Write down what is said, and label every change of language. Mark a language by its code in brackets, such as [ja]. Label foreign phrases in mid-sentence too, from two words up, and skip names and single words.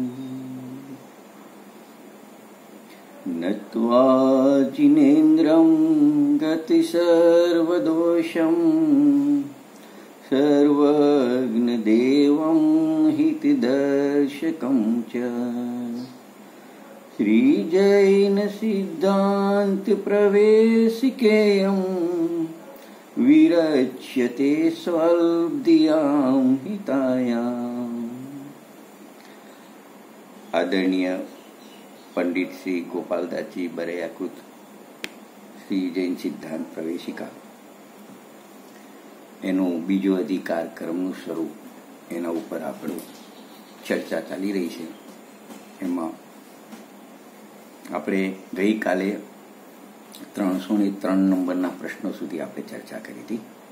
[sa] नत्वा जिनेन्द्रं गतिसर्वदोषं सर्वज्ञदेवं हितदर्शकं च श्रीजैनसिद्धान्तप्रवेशिकेयं विरच्यते स्वल्पधियां हितायाम्। [gu] आदरणीय पंडित श्री गोपालदास जी बरयाकृत श्री जैन सिद्धांत प्रवेशिका એનો બીજો અધિકાર કર્મનું સ્વરૂપ એના ઉપર આપણું ચર્ચા ચાલી રહી છે. એમાં આપણે ગઈકાલે 303 નંબરના પ્રશ્નો સુધી આપણે ચર્ચા કરી હતી.